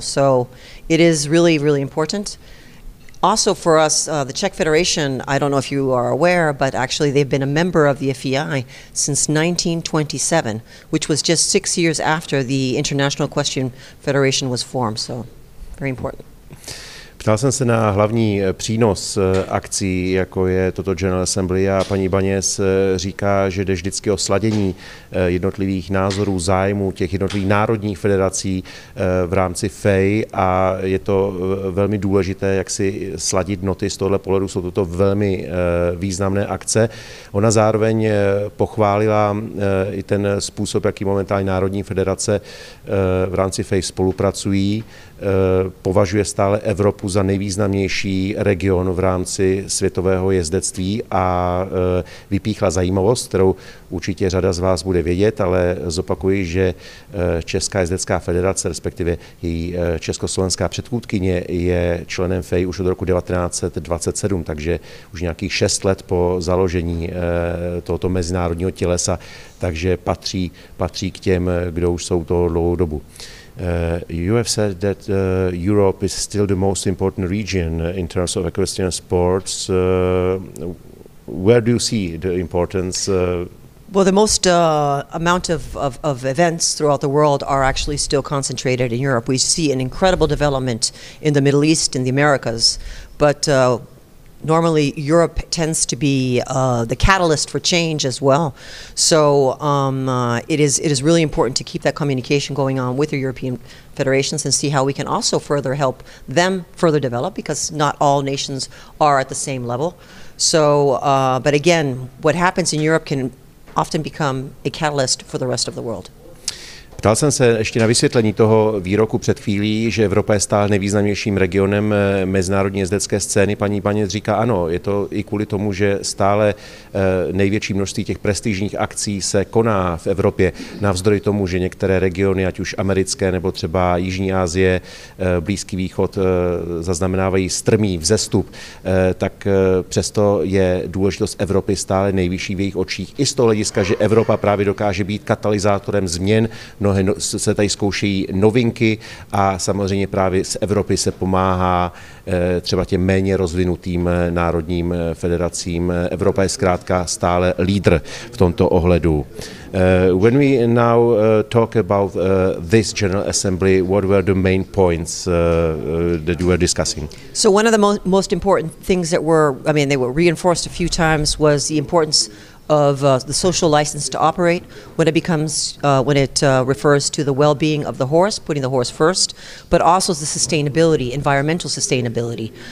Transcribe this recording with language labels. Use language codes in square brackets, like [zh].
[en] So it is really important. Also for us, the Czech Federation, I don't know if you are aware, but actually they've been a member of the FEI since 1927, which was just 6 years after the International Equestrian Federation was formed, so very important. [cs] Ptal jsem se na hlavní přínos akcí, jako je toto General Assembly, a paní Ibaňez říká, že jde vždycky o sladění jednotlivých názorů, zájmů těch jednotlivých národních federací v rámci FEI, a je to velmi důležité, jak si sladit noty. Z tohohle pohledu jsou toto velmi významné akce. Ona zároveň pochválila i ten způsob, jaký momentálně národní federace v rámci FEI spolupracují. Považuje stále Evropu za nejvýznamnější region v rámci světového jezdectví a vypíchla zajímavost, kterou určitě řada z vás bude vědět, ale zopakuji, že Česká jezdecká federace, respektive její československá předchůdkyně, je členem FEI už od roku 1927, takže už nějakých 6 let po založení tohoto mezinárodního tělesa, takže patří k těm, kdo už jsou to dlouhou dobu. [en] You have said that Europe is still the most important region in terms of equestrian sports. Where do you see the importance? Well, the most amount of events throughout the world are actually still concentrated in Europe. We see an incredible development in the Middle East and the Americas, but normally Europe tends to be the catalyst for change as well. So it is really important to keep that communication going on with the European federations and see how we can also further help them further develop, because not all nations are at the same level. So, but again, what happens in Europe can often become a catalyst for the rest of the world. [cs] Ptal jsem se ještě na vysvětlení toho výroku před chvílí, že Evropa je stále nejvýznamnějším regionem mezinárodní jezdecké scény. Paní Ibaňez říká ano, je to i kvůli tomu, že stále největší množství těch prestižních akcí se koná v Evropě, navzdory tomu, že některé regiony, ať už americké nebo třeba Jižní Asie, Blízký východ, zaznamenávají strmý vzestup, tak přesto je důležitost Evropy stále nejvyšší v jejich očích. I z toho hlediska, že Evropa právě dokáže být katalyzátorem změn, se tady zkoušejí novinky a samozřejmě právě z Evropy se pomáhá třeba těm méně rozvinutým národním federacím. Evropa je zkrátka stále lídr v tomto ohledu. [en] When we now talk about this General Assembly, what were the main points that you were discussing? So one of the most important things that they were reinforced a few times was the importance of the social license to operate when it refers to the well-being of the horse, putting the horse first, but also the sustainability, environmental sustainability.